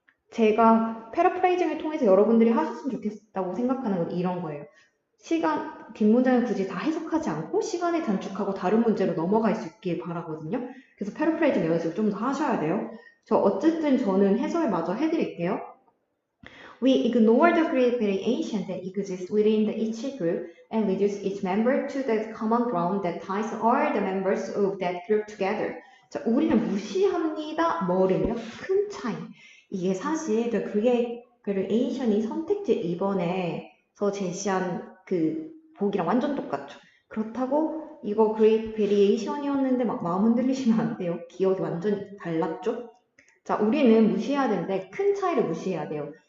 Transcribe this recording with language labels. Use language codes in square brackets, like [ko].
[ko] 제가 패러프레이징을 통해서 여러분들이 하셨으면 좋겠다고 생각하는 건 이런 거예요. 뒷문장을 굳이 다 해석하지 않고 시간을 단축하고 다른 문제로 넘어갈 수 있길 바라거든요. 그래서 패러프레이징 연습을 좀 더 하셔야 돼요. 어쨌든 저는 해설 마저 해드릴게요. [en] We ignore the great variation that exists within each group and reduce each member to the common ground that ties all the members of that group together. [ko] 자, 우리는 무시합니다. 뭐를요? 큰 차이. 이게 사실 [en] the great variation [ko] 이 선택지 2번에서 제시한 그 보기랑 완전 똑같죠. 그렇다고 이거 [en] great variation [ko] 이었는데 막 마음 흔들리시면 안 돼요. 기억이 완전 달랐죠? 자, 우리는 무시해야 되는데 큰 차이를 무시해야 돼요.